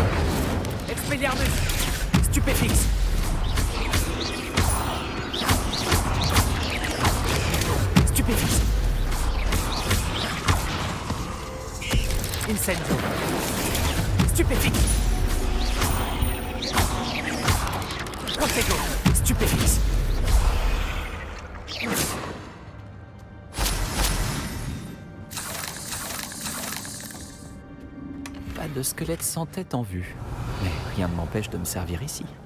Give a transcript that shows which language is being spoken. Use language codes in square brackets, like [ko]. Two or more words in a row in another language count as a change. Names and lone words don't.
[fr] Expelliarmus. Stupéfix. Stupéfix. Incendio. Stupéfix. Protego. Stupéfix. Pas de squelette sans tête en vue. Mais rien ne m'empêche de me servir ici.